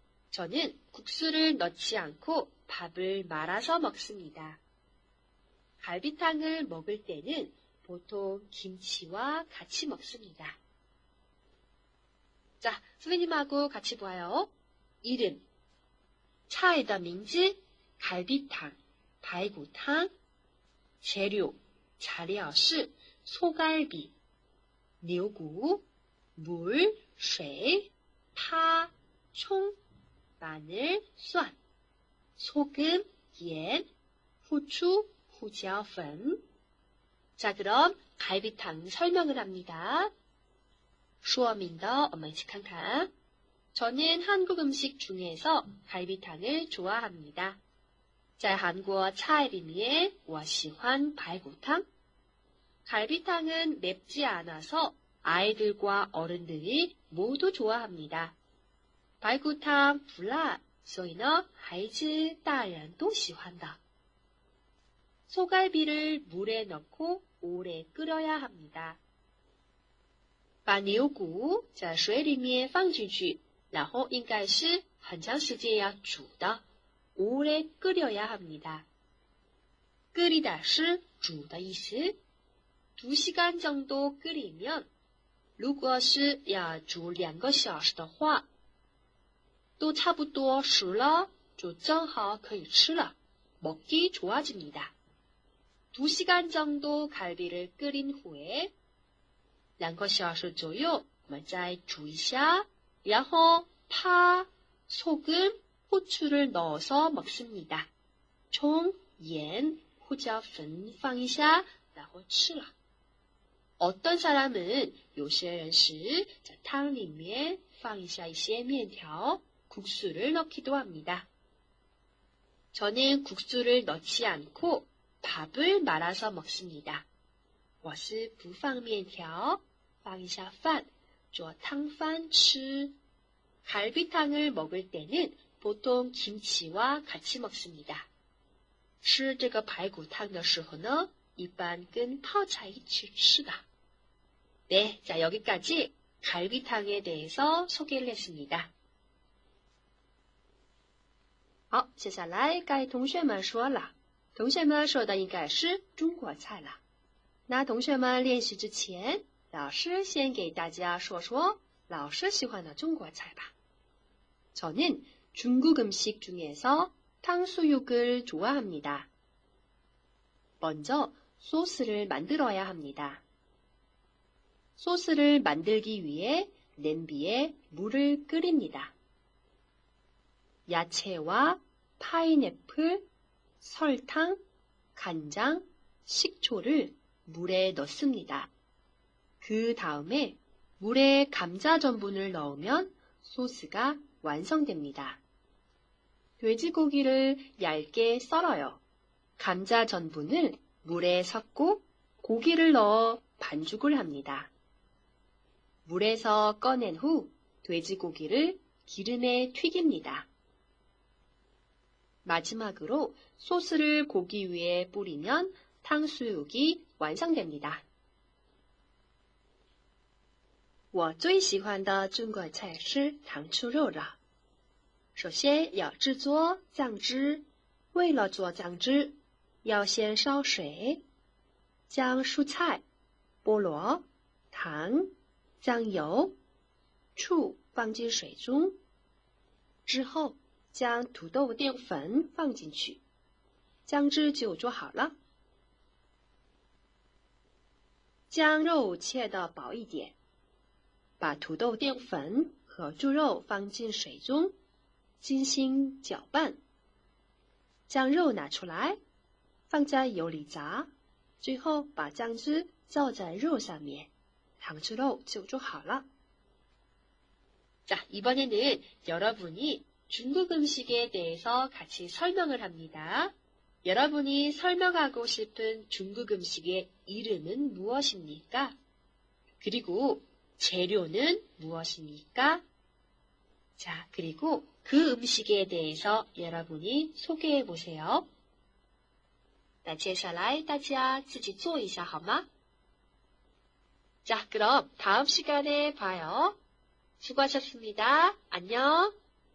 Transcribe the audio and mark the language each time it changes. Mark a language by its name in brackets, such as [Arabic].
[Korean] 저는 국수를 넣지 않고 밥을 말아서 먹습니다. 갈비탕을 먹을 때는 보통 김치와 같이 먹습니다. 자, 선생님하고 같이 봐요. 이름, [Chinese] 菜的名字 [Korean] 갈비탕, 排骨汤. 재료, 材料是 소갈비, 牛骨, 물, 水, 파, 총, 마늘, 蒜, 소금, 盐, 후추, 胡椒粉. 자, 그럼 갈비탕 설명을 합니다. [Chinese] 说明的我们一起看看. [Korean] 저는 한국 음식 중에서 갈비탕을 좋아합니다. [Chinese] 在韩国菜里面我喜欢排骨汤. [Korean] 갈비탕은 맵지 않아서 아이들과 어른들이 모두 좋아합니다. [Chinese] 排骨汤不辣，所以呢，孩子大人都喜欢的. [Korean] 소갈비를 물에 넣고 오래 끓여야 합니다. [Chinese] 把牛骨在水里面放进去，然后应该是很长时间要煮的， [Korean] 오래 끓여야 합니다. [Chinese] 끓이다是煮的意思. [Korean] 2시간 정도 끓이면, [Chinese] 如果是要煮2个小时的话， 또差不多熟了就正好可以吃了. [Korean] 먹기 좋아집니다. 2시간 정도 갈비를 끓인 후에 [Chinese] 2个小时左右我们再煮一下然后 [Korean] 파, 소금, 후추를 넣어서 먹습니다. [Chinese] 총, 盐, 후椒粉放一下然后吃了. [Korean] 어떤 사람은 [Chinese] 有些人是在汤里面放一下一些面条, [Korean] 국수를 넣기도 합니다. 저는 국수를 넣지 않고 밥을 말아서 먹습니다. [Chinese] 我是不放面条, 放一下饭, 做汤饭吃. [Korean] 갈비탕을 먹을 때는 보통 김치와 같이 먹습니다. [Chinese] 吃这个排骨汤的时候呢, 一般跟泡菜一起吃的. [Korean] 네, 자 여기까지 갈비탕에 대해서 소개를 했습니다. [Chinese] 好，接下来该同学们说了，同学们说的应该是中国菜了。那同学们练习之前，老师先给大家说说老师喜欢的中国菜吧。 [Korean] 저는 중국 음식 중에서 탕수육을 좋아합니다. 먼저 소스를 만들어야 합니다. 소스를 만들기 위해 냄비에 물을 끓입니다. 야채와 파인애플, 설탕, 간장, 식초를 물에 넣습니다. 그 다음에 물에 감자 전분을 넣으면 소스가 완성됩니다. 돼지고기를 얇게 썰어요. 감자 전분을 물에 섞고 고기를 넣어 반죽을 합니다. 물에서 꺼낸 후 돼지고기를 기름에 튀깁니다. 마지막으로 소스를 고기 위에 뿌리면 탕수육이 완성됩니다. [Chinese] 我最喜欢的中国菜是糖醋肉了。首先要制作酱汁，为了做酱汁，要先烧水，将蔬菜、菠萝、糖、酱油、醋放进水中，之后将土豆淀粉放进去，酱汁就做好了。将肉切得薄一点，把土豆淀粉和猪肉放进水中，进行搅拌。将肉拿出来，放在油里炸，最后把酱汁浇在肉上面，탕수육就做好了。 [Korean] 자, 이번에는 여러분이 중국 음식에 대해서 같이 설명을 합니다. 여러분이 설명하고 싶은 중국 음식의 이름은 무엇입니까? 그리고 재료는 무엇입니까? 자, 그리고 그 음식에 대해서 여러분이 소개해 보세요. [Chinese] 那接下来大家自己做一下好吗? [Korean] 자, 그럼 다음 시간에 봐요. 수고하셨습니다. 안녕.